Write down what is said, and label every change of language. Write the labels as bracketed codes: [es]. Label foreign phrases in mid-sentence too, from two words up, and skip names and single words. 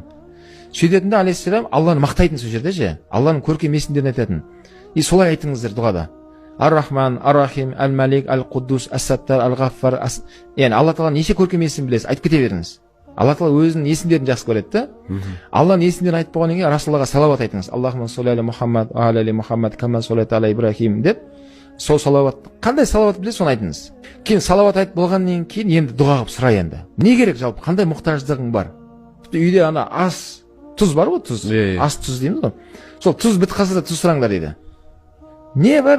[kk] Сөйтетінде алейхиссалам Алланы мақтайтын сол жерде ше. Алланың көркем есімдерін айтатын. И солай айтыңыздар дұғада. Ар-Рахман, Ар-Рахим, Әл-Малик, Әл-Құддус, Әс-Саттар, Әл-Ғаффар. Яғни Алла тағаланың неше көркем есімін білесіз, айтып кете беріңіз. Алла тағала өзінің есімдерін жақсы көреді да. Алланың есімдерін айтып болғаннан кейін Расулаллаға салауат айтыңыз. [ar] اللهم صل على محمد على محمد كما صليت على إبراهيم деп. [kk] Сол салауат, қандай салауат білесіз, соны айтыңыз. Кейін салауат айтып болғаннан кейін енді дұға қылып сұра енді. Не керек жалпы? Қандай мұқтаждығың бар? Үйде ана ас, тұз бар ғой, тұз. Ас тұз дейміз ғой. Сол тұз бітіп қалса да тұз сұраңдар дейді. Не бар?